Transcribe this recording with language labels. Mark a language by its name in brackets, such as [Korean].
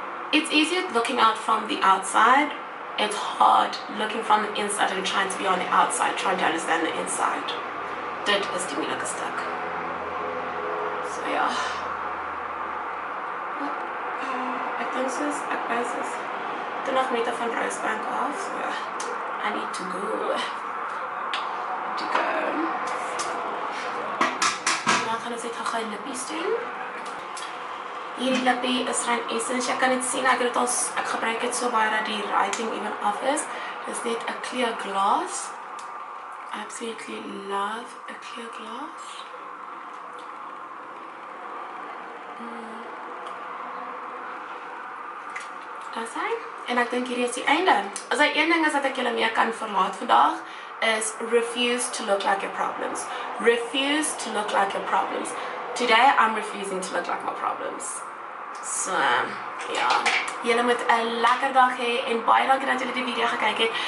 [English] It's easier looking out from the outside, it's hard looking from the inside and trying to be on the outside, trying to understand the inside. [Afrikaans] Dit is die moeilike stuk. So ja. Ek dink soos, ek bly soos, toe nog meter van Rosebank af, so ja, I need to go. En dan gaan ons net gou lippies doen. Hierdie lippie is van Essence, jy kan dit sien, ek gebruik dit so baie dat die writing even af is. Dit is net 'n clear glass. [English] I absolutely love a clear glass. [Afrikaans] Daar sy. En ek dink hierdie is die einde. As daar een ding is wat ek julle mee kan verlaat vandag, is refuse to look like your problems. [English] Refuse to look like your problems. Today, I'm refusing to look like my problems. [Afrikaans] So, ja. Julle moet 'n lekker dag hê en baie dankie dat julle die video gekyk het.